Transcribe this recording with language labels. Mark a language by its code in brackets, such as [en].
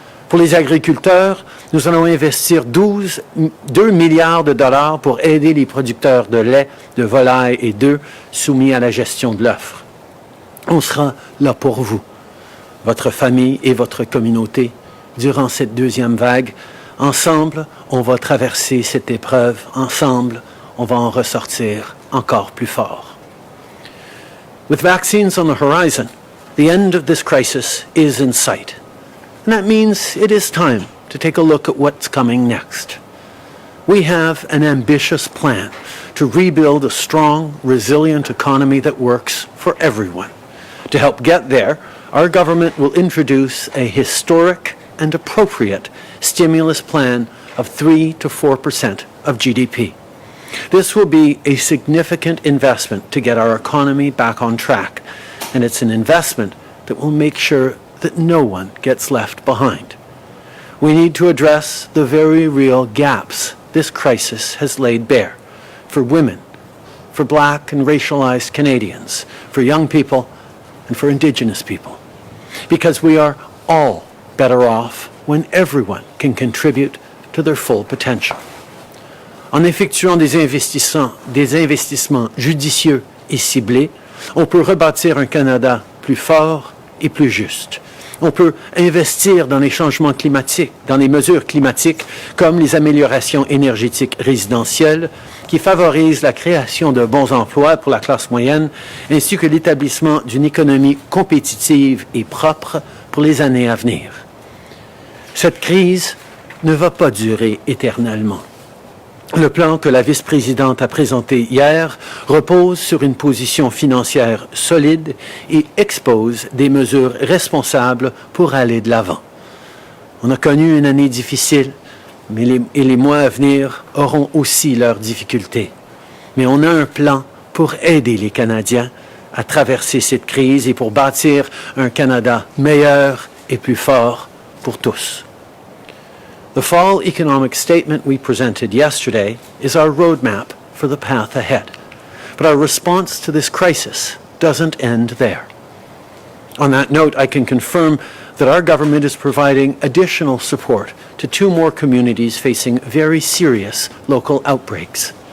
[fr] Pour les agriculteurs, nous allons investir 2 milliards de dollars pour aider les producteurs de lait, de volaille et d'œufs soumis à la gestion de l'offre. On sera là pour vous, votre famille et votre communauté, durant cette deuxième vague. Ensemble, on va traverser cette épreuve. Ensemble, on va en ressortir encore plus fort. [en] With vaccines on the horizon, the end of this crisis is in sight. And that means it is time to take a look at what's coming next. We have an ambitious plan to rebuild a strong, resilient economy that works for everyone. To help get there, our government will introduce a historic and appropriate stimulus plan of 3 to 4% of GDP. This will be a significant investment to get our economy back on track, and it's an investment that will make sure that no one gets left behind. We need to address the very real gaps this crisis has laid bare for women, for Black and racialized Canadians, for young people, and for Indigenous people. Because we are all better off when everyone can contribute to their full potential. [fr] En effectuant des investissements judicieux et ciblés, on peut rebâtir un Canada plus fort et plus juste. On peut investir dans les changements climatiques, dans les mesures climatiques comme les améliorations énergétiques résidentielles qui favorisent la création de bons emplois pour la classe moyenne ainsi que l'établissement d'une économie compétitive et propre pour les années à venir. Cette crise ne va pas durer éternellement. Le plan que la vice-présidente a présenté hier repose sur une position financière solide et expose des mesures responsables pour aller de l'avant. On a connu une année difficile, mais les mois à venir auront aussi leurs difficultés. Mais on a un plan pour aider les Canadiens à traverser cette crise et pour bâtir un Canada meilleur et plus fort pour tous. [en] The fall economic statement we presented yesterday is our roadmap for the path ahead. But our response to this crisis doesn't end there. On that note, I can confirm that our government is providing additional support to 2 more communities facing very serious local outbreaks.